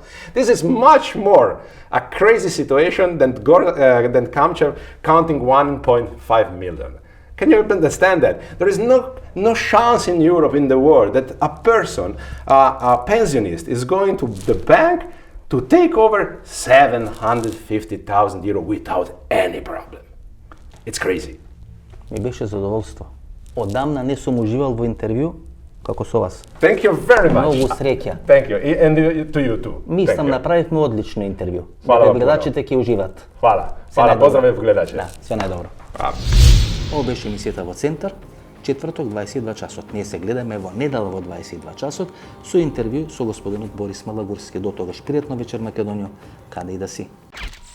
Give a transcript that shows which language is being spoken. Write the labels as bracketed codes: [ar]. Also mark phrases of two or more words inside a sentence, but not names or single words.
[en] This is much more a crazy situation than Kamchev counting 1.5 million. Can you understand that? There is no chance in Europe, in the world, that a person, a pensionist, is going to the bank to take over 750,000 euro without any problem. It's crazy. [mk] Ми беше задоволство. Одамна не сум уживал во интервју како со вас. [en] Thank you very much. [mk] Многу среќа. [en] Thank you. And to you too. [mk] Мислам, направивме одлично интервју. Гледачите ќе уживат. [sr] Hvala. Pozdrav glеdače. [mk] Да, све најдобро. Ова беше емисијата во Центар. четврток 22 часот. Ние се гледаме во недела во 22 часот со интервју со господинот Борис Малагурски. До тогаш пријатна вечер Македонија, каде и да си.